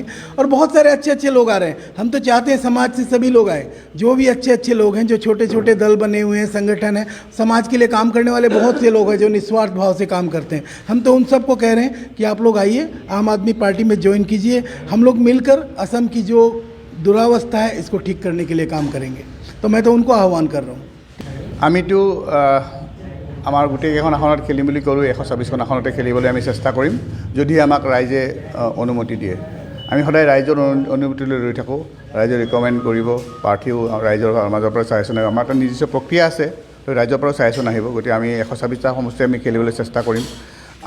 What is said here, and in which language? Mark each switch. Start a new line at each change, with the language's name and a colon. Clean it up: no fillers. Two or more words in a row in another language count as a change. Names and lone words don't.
Hindi: और बहुत सारे अच्छे अच्छे लोग आ रहे हैं। हम तो चाहते हैं समाज से सभी लोग आए, जो भी अच्छे अच्छे लोग हैं, जो छोटे छोटे दल बने हुए हैं, संगठन है, समाज के लिए काम करने वाले बहुत से लोग हैं जो निस्वार्थ भाव से काम करते हैं। हम तो उन सबको कह रहे हैं कि आप लोग आइए, आम आदमी पार्टी में ज्वाइन कीजिए। हम लोग मिलकर असम की जो दुरावस्था है इसको ठीक करने के लिए काम करेंगे। तो मैं तो उनको आह्वान कर रहा हूँ।
Assamese: আমিতো আমাৰ গোটেইকেইখন আসনত খেলিম বুলি কৰোঁ, 126খন আসনতে খেলিবলৈ আমি চেষ্টা কৰিম যদি আমাক ৰাইজে অনুমতি দিয়ে। আমি সদায় ৰাইজৰ অনুমতিলৈ ৰৈ থাকোঁ। ৰাইজে ৰিকমেণ্ড কৰিব, প্ৰাৰ্থীও ৰাইজৰ মাজৰ পৰা চাইচোন আহিব। আমাৰ এটা নিৰ্দিষ্ট প্ৰক্ৰিয়া আছে, তো ৰাইজৰ পৰা চাইচোন আহিব। গতিকে আমি 126টা সমষ্টি আমি খেলিবলৈ চেষ্টা কৰিম।